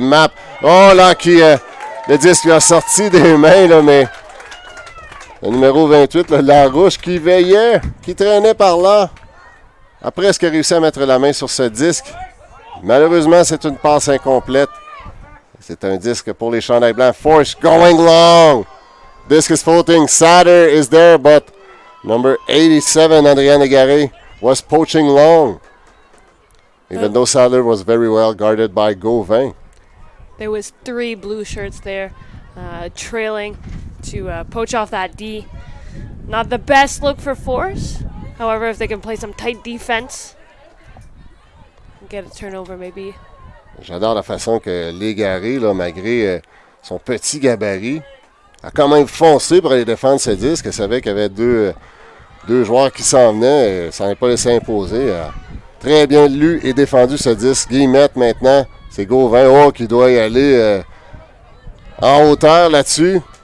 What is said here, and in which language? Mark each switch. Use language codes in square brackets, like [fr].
[fr] Map, oh là, le disque lui a sorti des mains, là, mais le numéro 28, là, Larouche, qui veillait, qui traînait par là, a presque réussi à mettre la main sur ce disque. Malheureusement, c'est une passe incomplète. C'est un disque pour les chandails blancs. [en] Force going long. Disc is floating. Satter is there, but number 87, Adrienne Egaré, was poaching long. Even though Sadler was very well guarded by Gauvin. There was 3 blue shirts there trailing to poach off that D. Not the best look for Force. However, if they can play some tight defense, get a turnover maybe. [fr] J'adore la façon que l'Égaré, là, malgré son petit gabarit, a quand même foncé pour aller défendre ce disque. Elle savait qu'il y avait deux joueurs qui s'en venaient. Ça n'est pas laissé imposer. Très bien lu et défendu ce disque. Guillemette maintenant, c'est Gauvin qui doit y aller en hauteur là-dessus.